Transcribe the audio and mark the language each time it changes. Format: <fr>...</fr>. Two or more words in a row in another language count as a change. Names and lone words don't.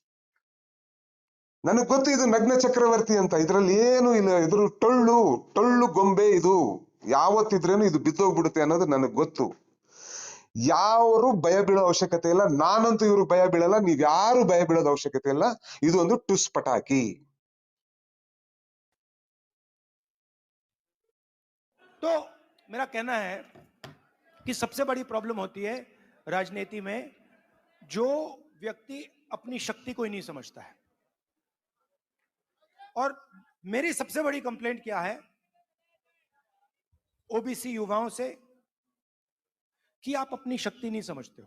<kn>ನನಗ್ ಗೊತ್ತು ಇದು ನಗ್ನ ಚಕ್ರವರ್ತಿ ಅಂತ, ಇದ್ರಲ್ಲಿ ಏನು ಇಲ್ಲ, ಇದ್ರ ಟೊಳ್ಳು ಗೊಂಬೆ, ಇದು ಯಾವತ್ತಿದ್ರೇನು ಇದು ಬಿದ್ದೋಗ್ಬಿಡುತ್ತೆ ಅನ್ನೋದು ನನಗ್ ಗೊತ್ತು. ಯಾರು ಭಯ ಬೀಳೋ ಅವಶ್ಯಕತೆ ಇಲ್ಲ, ನಾನಂತೂ ಇವ್ರು ಭಯ ಬೀಳಲ್ಲ, ನೀವ್ ಯಾರು ಭಯ ಬೀಳೋದ ಅವಶ್ಯಕತೆ ಇಲ್ಲ. ಇದು ಒಂದು ಟುಸ್ ಪಟಾಕಿ.</kn> <hi>तो मेरा कहना है कि सबसे बड़ी प्रॉब्लम होती है राजनीति में, जो व्यक्ति अपनी शक्ति को ही नहीं समझता है। और मेरी सबसे बड़ी कंप्लेंट क्या है ओबीसी युवाओं से, कि आप अपनी शक्ति नहीं समझते हो।</hi>